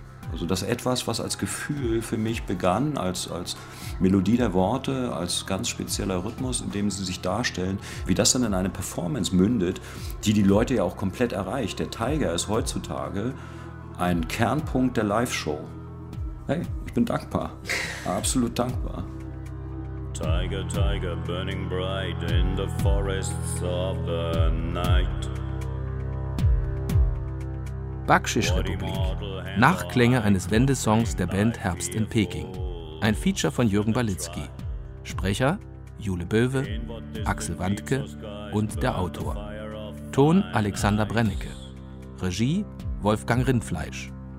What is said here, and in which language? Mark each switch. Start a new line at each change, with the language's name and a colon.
German: Also das etwas, was als Gefühl für mich begann, als Melodie der Worte, als ganz spezieller Rhythmus, in dem sie sich darstellen, wie das dann in eine Performance mündet, die Leute ja auch komplett erreicht. Der Tiger ist heutzutage ein Kernpunkt der Live-Show. Hey, ich bin dankbar, absolut dankbar.
English: Tiger, Tiger, burning bright in the forests of the night.
German: Bakschisch-Republik. Nachklänge eines Wendesongs der Band Herbst in Peking. Ein Feature von Jürgen Balitzki. Sprecher Jule Böwe, Axel Wandke und der Autor. Ton Alexander Brennecke. Regie Wolfgang Rindfleisch.